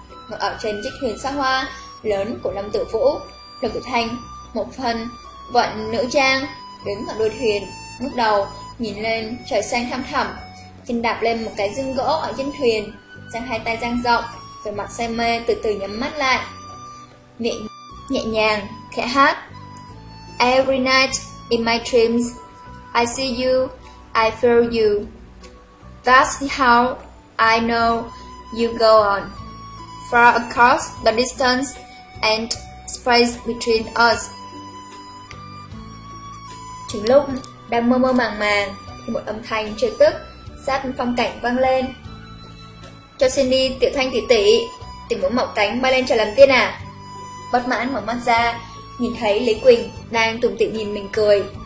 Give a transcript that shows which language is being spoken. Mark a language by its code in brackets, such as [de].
[vi] Ngồi ở trên chiếc thuyền xa hoa lớn của Lâm Tử Vũ, Lục Tiểu Thanh một phần vận nữ trang đứng ở đuôi thuyền, lúc đầu nhìn lên trời xanh thăm thẳm, chân đạp lên một cái dương gỗ ở trên thuyền, giang hai tay dang rộng, vẻ mặt say mê từ từ nhắm mắt lại, miệng nhẹ nhàng khẽ hát: [en] "Every night in my dreams I see you, I feel you. That's how I know you go on. Far across the distance and space between us, [vi] Chính lúc đang mơ mơ màng màng thì một âm thanh trực tức sát phong cảnh vang lên. Cho xin đi tiểu thanh tỷ tỷ, tỷ muốn mọc cánh bay lên trời làm tiên à? Bất mãn mở mắt ra, nhìn thấy Lý Quỳnh đang tủm tỉm nhìn mình cười.